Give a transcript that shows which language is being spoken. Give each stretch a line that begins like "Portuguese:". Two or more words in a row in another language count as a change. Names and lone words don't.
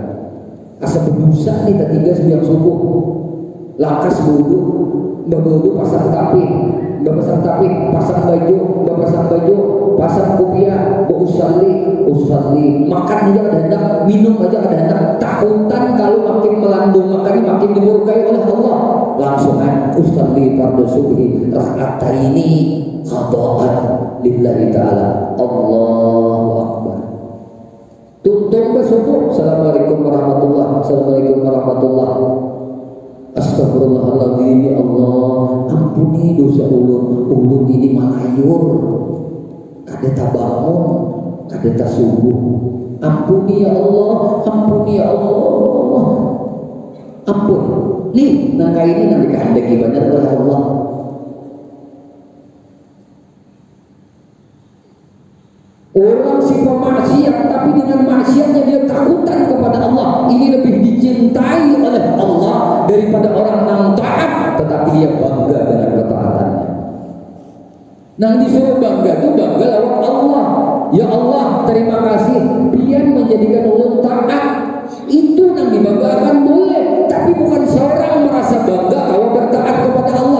Banjar: Asa berdosa nih tiga sembilan subuh. Lakas wudu pasang tapik, pasang baju, pasang kopiah, usalli, makan aja ada hendak, minum aja ada hendak, takutan kalau makin melandung makan makin dimurkai oleh Allah.
Arabic: Langsungan أصلي فرض الصبح ركعتين قضاء لله تعالى. الله أكبر.
Banjar: Tutup ke subuh.
Arabic: السلام عليكم ورحمة الله وبركاته.
Banjar: Astagfirullahaladzim, ya Allah, ampuni dosa ulun ini malayur, kada tabangun, kada tasubuh. Ampuni ya Allah, ampun. Nih, nangka ini nanti kehendaki benar oleh Allah. Orang si pemaksiat tapi dengan maksiatnya dia takutan kepada Allah, ini lebih dicintai oleh Allah daripada orang yang taat tetapi dia bangga dengan ketaatannya. Nah, disuruh bangga itu bangga lewat Allah. Ya Allah, terima kasih biar menjadikan ulun taat. Itu yang dibanggakan boleh, tapi bukan seorang merasa bangga kalau bertaat kepada Allah.